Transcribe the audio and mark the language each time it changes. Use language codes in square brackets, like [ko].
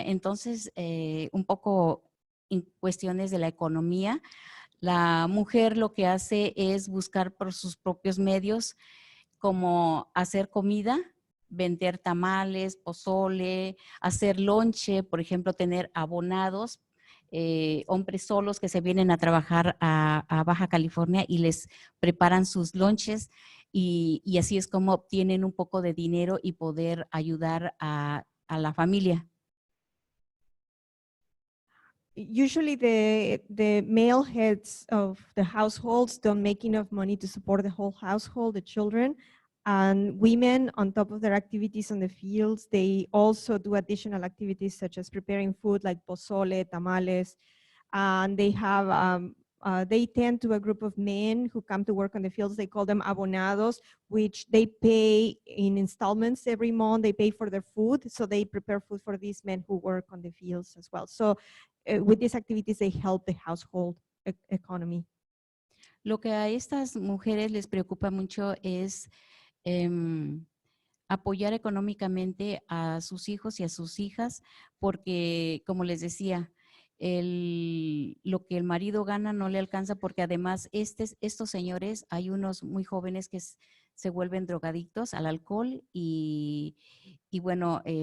[es] Entonces, un poco en cuestiones de la economía, la mujer lo que hace es buscar por sus propios medios, como hacer comida, vender tamales, pozole, hacer lonche, por ejemplo, tener abonados, hombres solos que se vienen a trabajar a Baja California y les preparan sus lonches, y así es como obtienen un poco de dinero y poder ayudar a la familia. [en] Usually the male heads of the households don't make enough money to support the whole household, the children, and women, on top of their activities on the fields, they also do additional activities such as preparing food like pozole, tamales, and they have they tend to a group of men who come to work on the fields. They call them abonados, which they pay in installments every month. They pay for their food, so they prepare food for these men who work on the fields as well. So with these activities, they help the household economy. [es] Lo que a estas mujeres les preocupa mucho es apoyar económicamente a sus hijos y a sus hijas, porque, como les decía, lo que el marido gana no le alcanza, porque además estos señores, hay unos muy jóvenes que se vuelven drogadictos al alcohol y bueno,